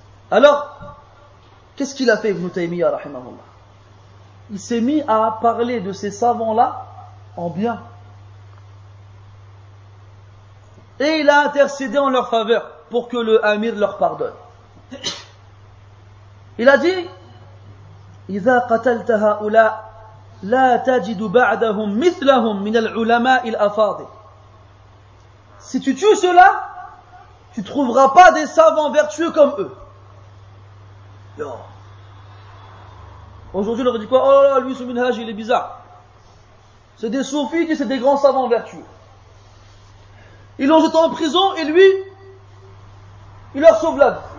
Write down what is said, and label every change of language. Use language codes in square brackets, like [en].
[fr] Alors, qu'est-ce qu'il a fait Ibn Taymiyyah rahimahullah? Il s'est mis à parler de ces savants-là en bien. Et il a intercédé en leur faveur pour que le Amir leur pardonne. Il a dit [ar] إذا قتلت هؤلاء لا تجد بعدهم مثلهم من العلماء الأفاضل. [fr] Si tu tues cela, tu trouveras pas des savants vertueux comme eux. Yo. Aujourd'hui, on leur dit quoi? Oh là là, lui, ce minhaj, il est bizarre. C'est des soufis, c'est des grands savants vertueux. Ils l'ont jeté en prison et lui, il leur sauve la vie.